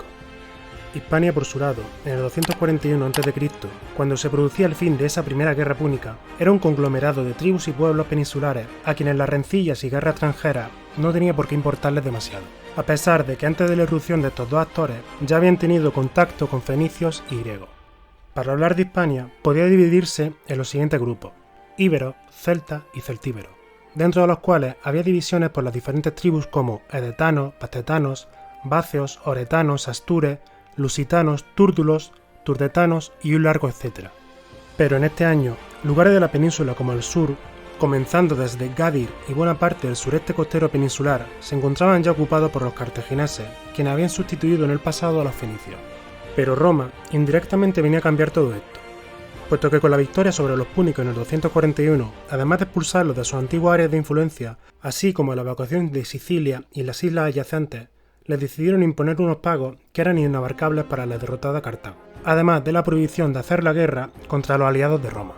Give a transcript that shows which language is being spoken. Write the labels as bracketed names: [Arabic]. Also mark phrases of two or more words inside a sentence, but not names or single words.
[Spanish] Hispania, por su lado, en el 241 a.C., cuando se producía el fin de esa primera guerra púnica, era un conglomerado de tribus y pueblos peninsulares a quienes las rencillas y guerras extranjeras no tenía por qué importarles demasiado, a pesar de que antes de la irrupción de estos dos actores ya habían tenido contacto con fenicios y griegos. Para hablar de Hispania, podía dividirse en los siguientes grupos: íberos, celtas y celtíberos, dentro de los cuales había divisiones por las diferentes tribus como edetanos, pastetanos, báceos, oretanos, astures, lusitanos, túrtulos, turdetanos y un largo etcétera. Pero en este año, lugares de la península como el sur, comenzando desde Gadir y buena parte del sureste costero peninsular, se encontraban ya ocupados por los cartagineses, quienes habían sustituido en el pasado a los fenicios. Pero Roma indirectamente venía a cambiar todo esto, puesto que con la victoria sobre los púnicos en el 241, además de expulsarlos de sus antiguas áreas de influencia, así como la evacuación de Sicilia y las islas adyacentes, les decidieron imponer unos pagos que eran inabarcables para la derrotada Cartago, además de la prohibición de hacer la guerra contra los aliados de Roma.